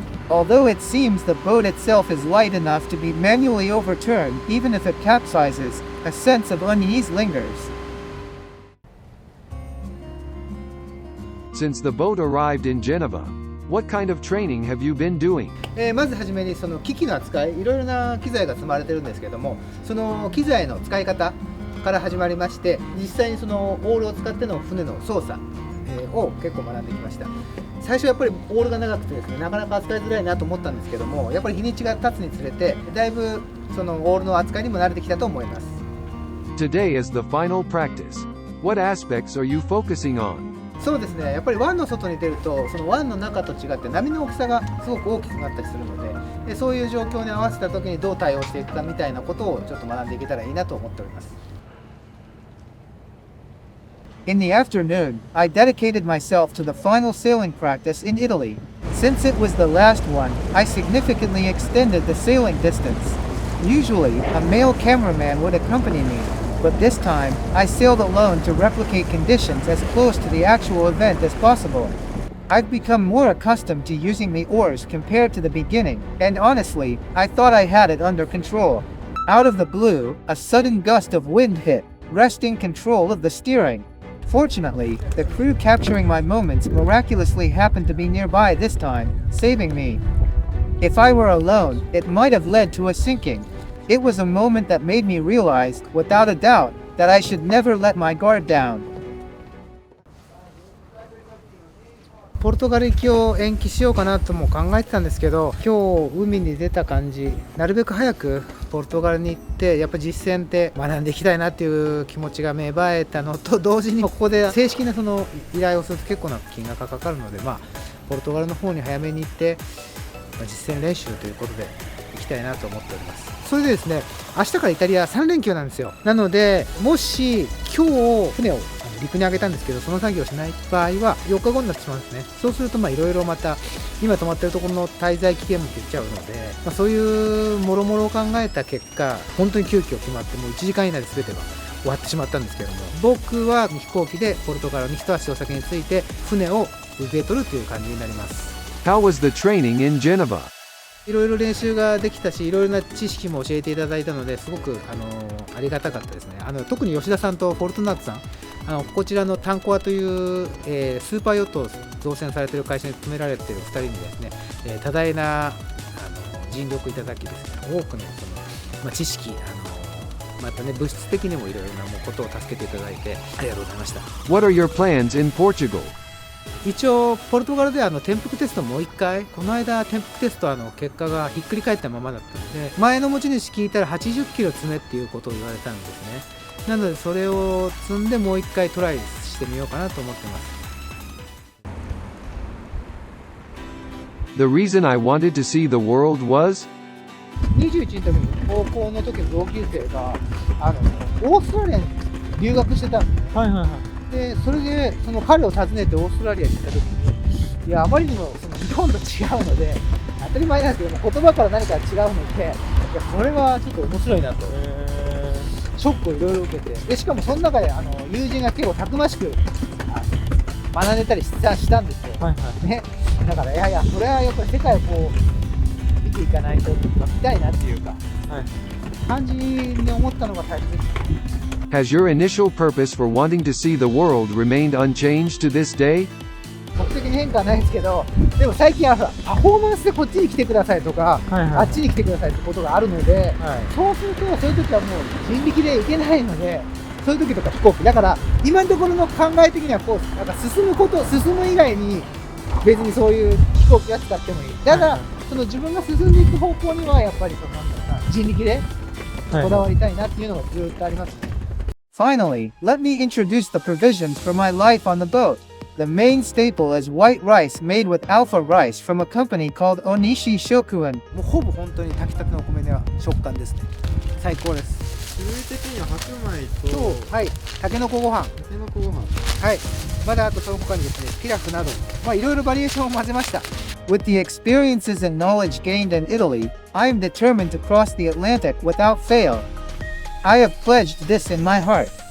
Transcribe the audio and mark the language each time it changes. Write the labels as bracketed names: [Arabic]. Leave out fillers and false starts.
[English] Although it seems the boat itself is light enough to be manually overturned even if it capsizes, a sense of unease lingers. Since the boat arrived in Geneva, what kind of training have you been doing? [Japanese] まずはじめにその機器の扱い、いろいろな機材が積まれてるんですけども、その機材の使い方から始まりまして、実際にそのオールを使っての船の操作を結構学んできました。最初やっぱりオールが長くてですね、なかなか扱いづらいなと思ったんですけども、やっぱり日にちが経つにつれて、だいぶそのオールの扱いにも慣れてきたと思います。 [English] Today is the final practice. What aspects are you focusing on? [Japanese] そうですね、やっぱり湾の外に出ると、その湾の中と違って波の大きさがすごく大きくなったりするので、そういう状況に合わせた時にどう対応していくかみたいなことをちょっと学んでいけたらいいなと思っております。 [English] In the afternoon, I dedicated myself to the final sailing practice in Italy. Since it was the last one, I significantly extended the sailing distance. Usually, a male cameraman would accompany me, but this time, I sailed alone to replicate conditions as close to the actual event as possible. I've become more accustomed to using the oars compared to the beginning, and honestly, I thought I had it under control. Out of the blue, a sudden gust of wind hit, wresting control of the steering. Fortunately, the crew capturing my moments miraculously happened to be nearby this time, saving me. If I were alone, it might have led to a sinking. It was a moment that made me realize, without a doubt, that I should never let my guard down. [Japanese] ポルトガル行きを延期しようかなとも考えてたんですけど、今日海に出た感じ、なるべく早くポルトガルに行ってやっぱ実践って学んでいきたいなっていう気持ちが芽生えたのと同時に、ここで正式なその依頼をすると結構な金額がかかるので、ポルトガルの方に早めに行って、実践練習ということで行きたいなと思っております。それでですね、明日からイタリア3連休なんですよ。なので、もし今日船を陸に上げたんですけど、その作業をしない場合は4日後になってしまうんですね。そうするといろいろまた今泊まってるところの滞在期限も出ちゃうので、そういうもろもろを考えた結果、本当に急遽決まってもう1時間以内で全てが終わってしまったんですけども、僕は飛行機でポルトガルに一足お先に着いて船を受け取るという感じになります。 [English] How was the training in Geneva? [Japanese] いろいろ練習ができたし、いろいろな知識も教えていただいたので、すごくありがたかったですね。特に吉田さんとフォルトナートさん、こちらのタンコアという、スーパーヨットを造船されている会社に勤められている2人にですね、多大な尽力いただきですね、多くのその、知識、またね、物質的にもいろいろなことを助けていただいてありがとうございました。 [English] What are your plans in Portugal? [Japanese] 一応ポルトガルでは転覆テストもう一回、この間転覆テスト結果がひっくり返ったままだったので、前の持ち主聞いたら80キロ積めっていうことを言われたんですね。なのでそれを積んでもう一回トライしてみようかなと思ってます。 [English] The reason I wanted to see the world was? [Japanese] 21の時に高校の時の同級生がオーストラリアに留学してたんですね。はいはいはい。でそれでその彼を訪ねてオーストラリアに行った時に、いやあまりにもその日本と違うので、当たり前なんですけども、言葉から何か違うので、いやこれはちょっと面白いなと、ショックをいろいろ受けて、でしかもその中で友人が結構たくましく学んでたりしたんですよ、はいはい。ね、だからいやこれはやっぱり世界をこう見ていかないと見たいなっていうか、はい。感じに思ったのが大切です。 [English] Has your initial purpose for wanting to see the world remained unchanged to this day? [Japanese] 目的に変化はないですけど、でも最近はほらパフォーマンスでこっちに来てくださいとか、はいはいあっちに来てくださいってことがあるので、はい。そうするとそういう時はもう人力で行けないので、そういう時とか飛行機だから今のところの考え的にはこうなんか進む以外に別にそういう飛行機は使ってもいい。ただ、その自分が進んでいく方向にはやっぱりそのなんだろうな、人力でこだわりたいなっていうのがずっとあります。 [English] Finally, let me introduce the provisions for my life on the boat. The main staple is white rice made with alpha rice from a company called Onishi Shokuen. [Japanese] もうほぼ本当に炊きたてのお米では食感ですね。最高です。種類的には白米と、はい、たけのこご飯。たけのこご飯。はい。まだあとその他にですね、ピラフなど、まあいろいろバリエーションを混ぜました。 [English] With the experiences and knowledge gained in Italy, I am determined to cross the Atlantic without fail. I have pledged this in my heart.